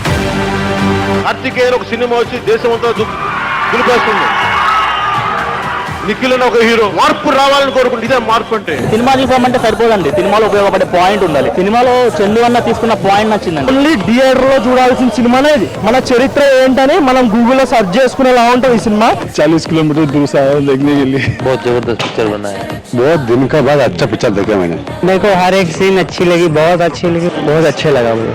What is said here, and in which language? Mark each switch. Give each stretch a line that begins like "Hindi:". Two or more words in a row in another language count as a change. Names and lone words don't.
Telugu: కార్తికేయ ఒక సినిమా వచ్చి దేశం అంతా దులిపేస్తుంది. నిఖిల్ అని ఒక హీరో మార్పు రావాలని కోరుకుంటే ఇదే మార్పు అంటే. సినిమా చూసామంటే సరిపోదండి, సినిమాలో ఉపయోగపడే పాయింట్ ఉండాలి. సినిమాలో చందు అన్న తీసుకున్న పాయింట్ నచ్చిందండి.
English: only theater
Telugu: లో చూడాల్సిన సినిమానే ఇది. మన చరిత్ర ఏంటని మనం గూగుల్లో సెర్చ్ చేసుకునేలా ఉంటుంది ఈ సినిమా.
Hindi: 40 किलोमीटर दूर से आया देखने के लिए. बहुत जबरदस्त पिक्चर बना है. बहुत दिन का बाद अच्छा पिक्चर देखा मैंने. मेरे को हर एक सीन अच्छी लगी, बहुत अच्छी लगी, बहुत अच्छे लगा मुझे.